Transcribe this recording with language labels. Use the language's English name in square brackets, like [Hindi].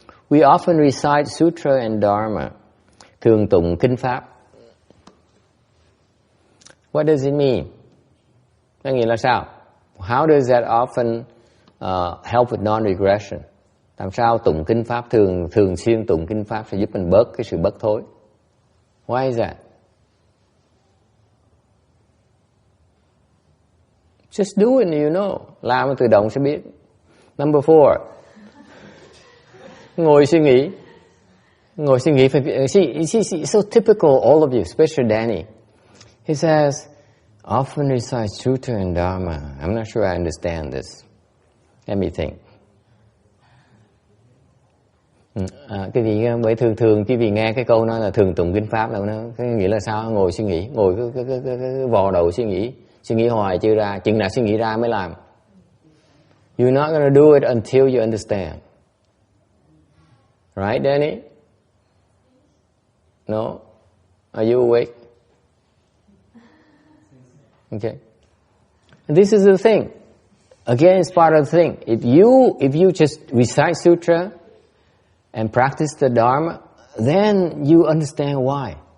[English] We often recite sutra and dharma. [Vietnamese] Thường tụng kinh pháp. [English] What does it mean? [Vietnamese] Có nghĩa là sao? [English] How does that often help with non-regression? [Vietnamese] Làm sao tụng kinh pháp, thường xuyên tụng kinh pháp sẽ giúp mình bớt cái sự bất thối? [English] Why is that? Just do it and you know. [Vietnamese] Làm tự động sẽ biết. [English] Number 4. [Vietnamese] Ngồi suy nghĩ. [English] See, so typical, all of you, especially Danny. He says, often recite Sutra and Dharma. I'm not sure I understand this. Let me think. [Vietnamese] Cái gì bởi thường quý vị nghe cái câu nói là thường tụng kinh pháp đâu, nó cái nghĩa là sao? Ngồi suy nghĩ, ngồi cái vò đầu suy nghĩ hoài chưa ra, chừng nào suy nghĩ ra mới làm. [English] You're not going to do it until you understand. Right, Danny? No? Are you awake? Okay. And this is the thing. Again, it's part of the thing. If you just recite sutra and practice the Dharma, then you understand why.